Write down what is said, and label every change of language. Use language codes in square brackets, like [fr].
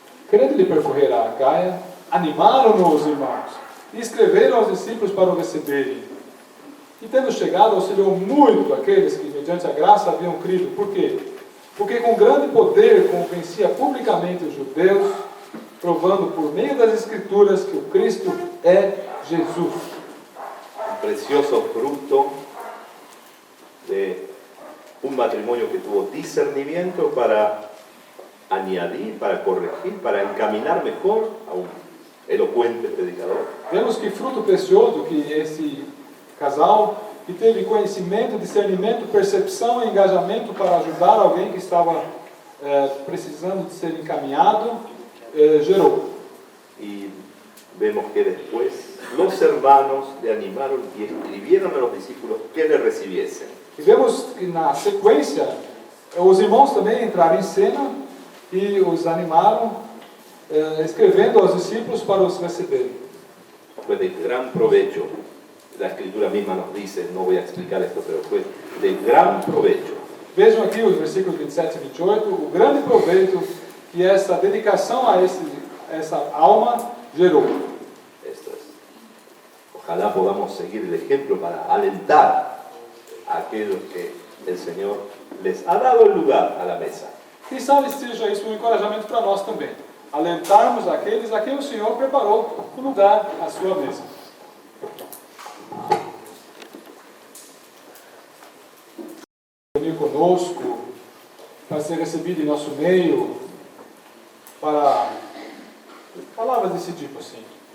[pt] Querendo-lhe percorrer a Acaia, animaram-no os irmãos e escreveram aos discípulos para o receberem. E tendo chegado, auxiliou muito aqueles que, mediante a graça, haviam crido. Por quê? Porque com grande poder convencia publicamente os judeus, provando por meio das Escrituras que o Cristo é Jesus. [es] un precioso fruto de un matrimonio que tuvo discernimiento para añadir, para corregir, para encaminar mejor a un elocuente predicador. [pt] Vemos que fruto precioso que esse casal, que teve conhecimento, discernimento, percepção e engajamento para ajudar alguém que estava precisando de ser encaminhado, gerou. [es] Y vemos que después los hermanos le animaron y escribieron a los discípulos que le recibiesen. [pt] E vemos que na sequência, os irmãos também entraram em cena e os animaram, escrevendo aos discípulos para os receberem. [es] Fue de gran provecho, la Escritura misma nos dice, no voy a explicar esto, pero fue de gran provecho. [pt] Vejam aqui os versículos 27 e 28, o grande proveito que essa dedicação a essa alma gerou. [es] Esto es. Ojalá podamos seguir el ejemplo para alentar a aquellos que el Señor les ha dado el lugar a la mesa. [pt] Quem sabe seja isso um encorajamento para nós também. Alentarmos aqueles a quem o Senhor preparou o lugar à sua mesa. Venir conosco para ser recebido em nosso meio, para palavras desse tipo assim.